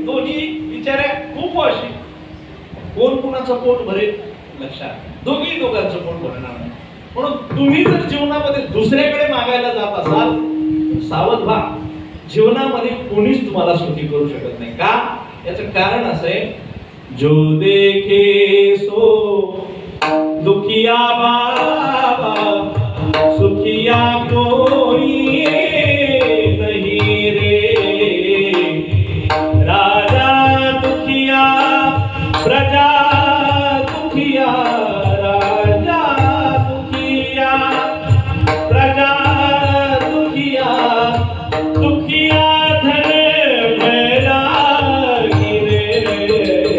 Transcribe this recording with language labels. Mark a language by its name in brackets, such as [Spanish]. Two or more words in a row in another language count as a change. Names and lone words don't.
[Marathi] दोन्ही विचारा खूप अशी, कोण कुणाचं पोट भरेल? लक्षात, दोघी दोघांचं पोट भरणार नाही. म्हणून तुम्ही जर जीवनामध्ये दुसऱ्याकडे मागायला जात असाल सावध व्हा. जीवनामध्ये कोणीच तुम्हाला सुखी करू शकत नाही. का? याचं कारण असं आहे, [Hindi] जो देखे सो दुखिया बाबा, सुखिया कोई नहीं रे. राजा दुखिया प्रजा दुखिया, राजा दुखिया प्रजा दुखिया, दुखिया धन बैरागी रे.